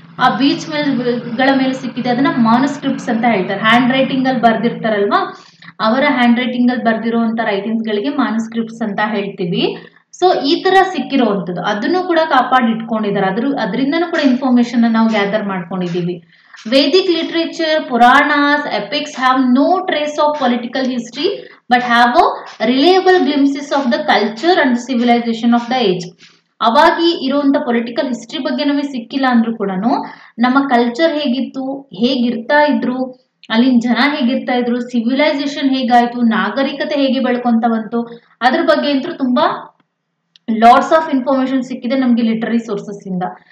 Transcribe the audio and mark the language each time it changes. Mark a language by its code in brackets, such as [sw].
[kn] ಆ ಬೀಚ್ ಗಳ ಮೇಲೆ ಸಿಕ್ಕಿದೆ, ಅದನ್ನ ಮಾನುಸ್ಕ್ರಿಪ್ಟ್ಸ್ ಅಂತ ಹೇಳ್ತಾರೆ. ಹ್ಯಾಂಡ್ ರೈಟಿಂಗ್ ಅಲ್ಲಿ ಬರ್ದಿರ್ತಾರಲ್ವಾ, ಅವರ ಹ್ಯಾಂಡ್ ರೈಟಿಂಗ್ ಅಲ್ಲಿ ಬರ್ದಿರುವಂತ ರೈಟಿಂಗ್ಸ್ ಗಳಿಗೆ ಮಾನುಸ್ಕ್ರಿಪ್ಟ್ಸ್ ಅಂತ ಹೇಳ್ತೀವಿ. ಸೊ ಈ ತರ ಸಿಕ್ಕಿರುವಂಥದ್ದು ಅದನ್ನು ಕೂಡ ಕಾಪಾಡಿಟ್ಕೊಂಡಿದ್ದಾರೆ. ಅದರಿಂದನೂ ಕೂಡ ಇನ್ಫಾರ್ಮೇಶನ್ ನಾವು gather ಮಾಡ್ಕೊಂಡಿದೀವಿ. [en] Vedic literature, Puranas, epics have no trace of political history but have a reliable glimpses of the culture and the civilization of the age. [kn] ಅವಾಗಿ ಇರುವಂತ ಪೊಲಿಟಿಕಲ್ ಹಿಸ್ಟ್ರಿ ಬಗ್ಗೆ ನಮಗೆ ಸಿಕ್ಕಿಲ್ಲ ಅಂದ್ರೂ ಕೂಡ ನಮ್ಮ ಕಲ್ಚರ್ ಹೇಗಿತ್ತು, ಹೇಗಿರ್ತಾ ಇದ್ರು, ಅಲ್ಲಿನ ಜನ ಹೇಗಿರ್ತಾ ಇದ್ರು, ಸಿವಿಲೈಸೇಷನ್ ಹೇಗಾಯ್ತು, ನಾಗರಿಕತೆ ಹೇಗೆ ಬೆಳ್ಕೊಂತ ಬಂತು, ಅದ್ರ ಬಗ್ಗೆ ಅಂತೂ ತುಂಬಾ ಲಾಟ್ಸ್ ಆಫ್ ಇನ್ಫಾರ್ಮೇಶನ್ ಸಿಕ್ಕಿದೆ ನಮ್ಗೆ ಲಿಟರರಿ ಸೋರ್ಸಸ್ ಇಂದ.